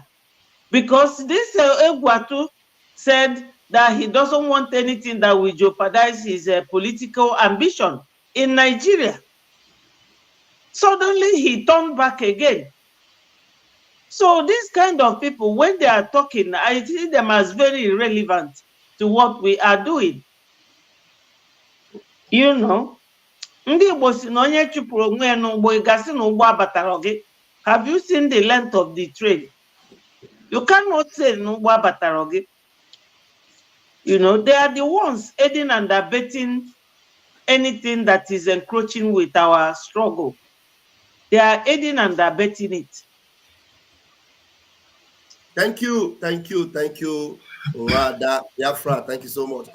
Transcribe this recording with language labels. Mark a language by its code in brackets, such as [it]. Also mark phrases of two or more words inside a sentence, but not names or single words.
[en] Because this Egwatu said that he doesn't want anything that will jeopardize his political ambition in Nigeria. Suddenly he turned back again. So these kind of people, when they are talking, I see them as very irrelevant to what we are doing. [ig] Ndị Igbo si na onye chụpụrụ onwe ya n'ụgbọ ịgasị na ụgbọ abatara gị. [en] Have you seen the length of the train? You cannot say [ig] na ụgbọ abatara gị. [en] They are the ones aiding and abetting anything that is encroaching with our struggle. They are aiding and abetting it. Thank you, Wada Biafra. Thank you so much.